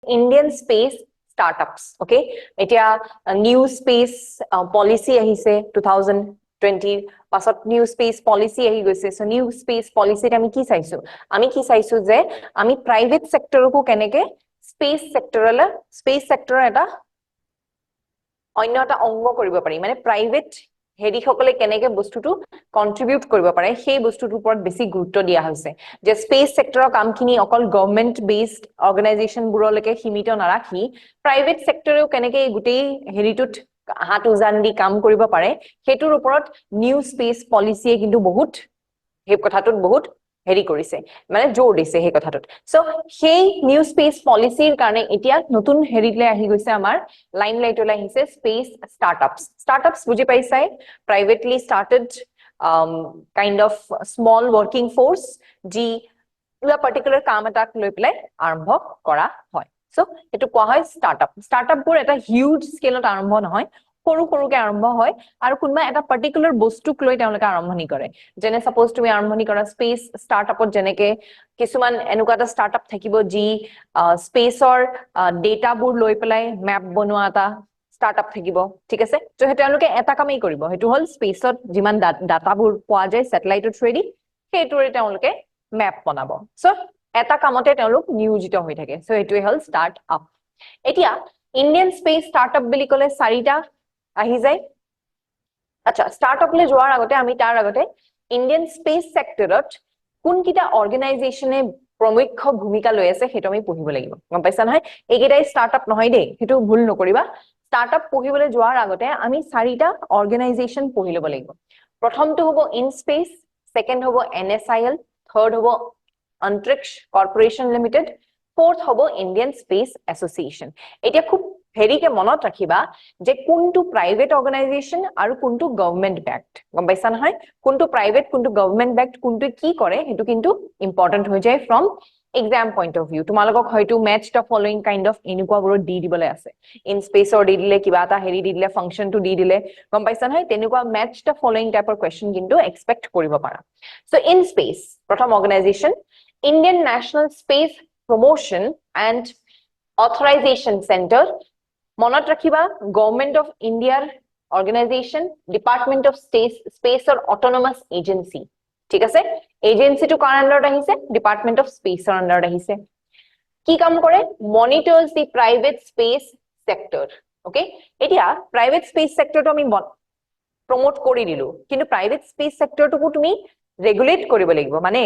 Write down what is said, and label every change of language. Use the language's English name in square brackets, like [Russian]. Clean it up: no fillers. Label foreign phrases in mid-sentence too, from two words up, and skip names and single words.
[English] Indian space startups. [Assamese] Okay, এতিয়া [English] new space policy [Assamese] আহিছে 2020 পাছত [English] new space policy [Assamese] আহি গৈছে so [English] new space policy [Assamese] আমি কি চাইছো যে আমি [English] private sector [Assamese] কো কেনেকে [English] space sector [Assamese] এটা অন্য এটা অংগ কৰিব পাৰি মানে private হেৰি সকলে কেনেকে বস্তুটো কন্ট্ৰিবিউট কৰিব পাৰে সেই বস্তুটোৰ ওপৰত বেছি গুৰুত্ব দিয়া হৈছে যে [English] space sectorৰ [Assamese] কামখিনি অকল [English] government based organization [Assamese] বুৰলৈকে সীমিত নাৰাখি [English] private sectorেও [Assamese] কেনেকে গুটেই হেৰিটোত হাত উজান দি কাম কৰিব পাৰে হেতুৰ ওপৰত [English] new space policyয়ে [Assamese] কিন্তু বহুত সেই কথাটোত বহুত হেৰি কৰিছে মানে জোৰ দিছে সেই কথাটোত সো সেই [English] new space policyৰ [Assamese] কাৰণে এতিয়া নতুন হেৰিলে আহি গৈছে আমাৰ লাইমলাইটলৈ আহিছে [English] space startups [Assamese] বুজি পাইছাই [English] privately started kind of small working force [Assamese] যি এটা particular কাম এটাক লৈ পেলাই আৰম্ভ কৰা হয় সো এটো কোৱা হয় startup বোৰ এটা [English] huge scaleত [Assamese] আৰম্ভ নহয় সৰু সৰুকে আৰম্ভ হয় আৰু কোনবা এটা পাৰ্টিকুলাৰ বস্তুক লৈ তেওঁলোকে আৰম্ভণি কৰে যেনে সাপোজ তুমি আৰম্ভণি কৰা [English] space startupত [Assamese] যেনেকে কিছুমান এনেকুৱা এটা ষ্টাৰ্টআপ থাকিব যি স্পেসৰ ডেটাবোৰ লৈ পেলাই ম্যাপ বনোৱা এটা ষ্টাৰ্টআপ থাকিব ঠিক আছে তো তেওঁলোকে এটা কামেই কৰিব হেতু হল স্পেসত যিমান ডাটাবোৰ পোৱা যায় স্যাটেলাইটৰ থ্ৰুদি হেতুৰে তেওঁলোকে ম্যাপ বনাব সো এটা কামতে তেওঁলোক নিয়োজিত হৈ থাকে সো এটোৱে হল ষ্টাৰ্টআপ এতিয়া [English] Indian space startup [Assamese] বুলি কলে চাৰিটা আহি যায় আচ্ছা ষ্টাৰ্টআপলে যোৱাৰ আগতে আমি তাৰ আগতে [English] Indian space sectorত [Assamese] কোনকিটা অৰ্গানাইজেচনে প্ৰমুখ্য ভূমিকা লৈ আছে হেতু আমি পঢ়িব লাগিব গম পাইছা নহয় এইকেইটাই ষ্টাৰ্টআপ নহয় দেই হেতু ভুল নকৰিবা ষ্টাৰ্টআপ পঢ়িবলৈ যোৱাৰ আগতে আমি চাৰিটা অৰ্গানাইজেচন পঢ়ি লব লাগিব প্ৰথমটো হ'ব ইনস্পেস সেকেন্ড হ'ব NSIL থাৰ্ড হ'ব অন্ত্ৰিক্ষ কৰ্পোৰেচন লিমিটেড ফোর্থ হ'ব ইন্ডিয়ান স্পেস এসোসিয়েশন এটা খুব হেৰিকে মনত ৰাখিবা যে কোনটো [English] private organization [Assamese] আৰু কোনটো গভৰ্নমেন্ট ব্যাকড গম পাইছা নহয় কোনটো প্ৰাইভেট কোনটো [English] government backed [Assamese] কোনটো কি কৰে হেতু কিন্তু ইম্পৰ্টেন্ট হৈ যায় [English] from exam point of view [Assamese] তোমালোকক হয়তো [English] match the following kind of [Assamese] ইনকুৱাবোৰ দি দিবলৈ আছে ইন স্পেসৰ দি দিলে কিবা এটা হেৰি দি দিলে ফাংচনটো দি দিলে গম পাইছা নহয় তেনেকুৱা [English] match the following typeৰ question [Assamese] কিন্তু এক্সপেক্ট কৰিব পাৰা সো ইন স্পেস প্ৰথম অৰ্গানাইজেচন ইন্ডিয়ান ন্যাশনাল স্পেস প্ৰমোশন এণ্ড অথৰাইজেশন চেণ্টাৰ মনত ৰাখিবা [English] Government of Indiaৰ organization Department of Spaceৰ autonomous agency [Assamese] ঠিক আছে এজেন্সিটো কাৰ আন্ডাৰত আহিছে [English] Department of [Assamese] স্পেসৰ আন্ডাৰত আহিছে কি কাম কৰে [English] monitors the private space sector okay [Assamese] এতিয়া [English] private space sectorটো [Assamese] আমি প্ৰমোট কৰি দিলো কিন্তু [English] private space sectorটোকো [Assamese] তুমি ৰেগুলেট কৰিব লাগিব মানে